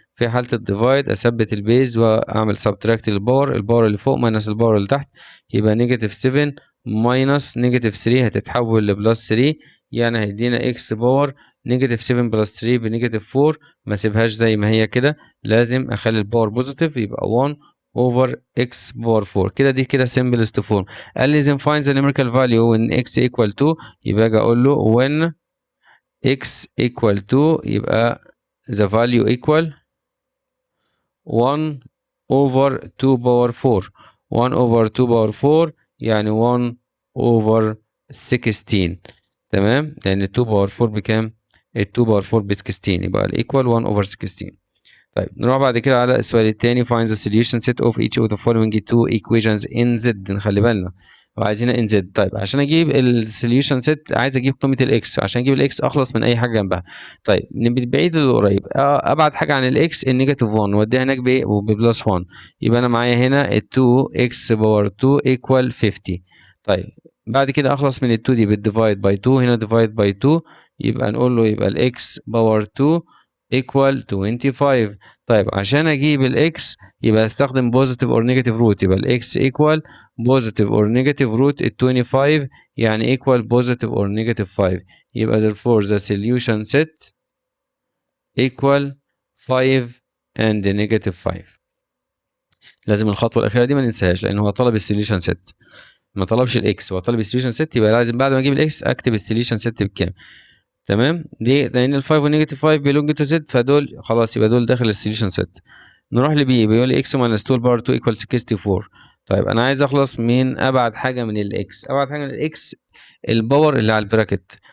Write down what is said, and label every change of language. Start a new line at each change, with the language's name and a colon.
Arabic: في حاله الديفايد اثبت البيز واعمل سبتراكت للباور، الباور اللي فوق ماينس الباور اللي تحت، يبقى نيجاتيف 7 ماينس نيجاتيف 3 هتتحول لبلس 3، يعني هيدينا اكس باور نيجاتيف 7 بلس 3 بنيجاتيف 4. ما سيبهاش زي ما هي كده، لازم اخلي الباور بوزيتيف، يبقى 1 over x باور 4. كده دي كده simplest form. قال لي
English: then find the numerical value when x equal to،
Arabic: يبقى اجي اقول له
English: when x equal to يبقى the value equal 1 over 2 باور 4، 1 over 2 باور 4 يعني 1 over 16.
Arabic: تمام، لان 2 باور 4 بكام؟ ال 2 باور 4 ب 16، يبقى الايكوال 1 over 16. طيب نروح بعد كده على السؤال التاني،
English: find the solution set of each of the following two equations in Z.
Arabic: نخلي بالنا وعايزينها in Z. طيب عشان اجيب السوليوشن سيت عايز اجيب قيمه الاكس، عشان اجيب الاكس اخلص من اي حاجه جنبها. طيب من بعيد للقريب، ابعد حاجه عن الاكس النيجاتيف 1 واديها هناك ببلس 1، يبقى انا معايا هنا ال 2 اكس باور 2 equal 50. طيب بعد كده اخلص من ال 2 دي بالديفايد باي 2، هنا ديفايد باي 2، يبقى نقول له يبقى الاكس باور 2 equal 25. طيب عشان اجيب الاكس يبقى استخدم positive or negative root، يبقى الاكس equal positive or negative root ال 25 يعني equal positive or negative 5، يبقى
English: therefore the solution set equal 5 and negative 5.
Arabic: لازم الخطوه الاخيره دي ما ننساهاش، لان هو طلب السوليوشن سيت ما طلبش الاكس، هو طلب السوليوشن سيت، يبقى لازم بعد ما اجيب الاكس اكتب السوليوشن سيت بكام. تمام، دي لان ال 5 والنيجاتيف 5 بيلونج تو زد، فدول خلاص يبقى دول داخل السوليوشن سيت. نروح لبي، بيقول لي اكس ماينس 2 باور 2 ايكوال 64. طيب انا عايز اخلص من ابعد حاجه من الاكس، ابعد حاجه من الاكس الباور اللي على البراكت.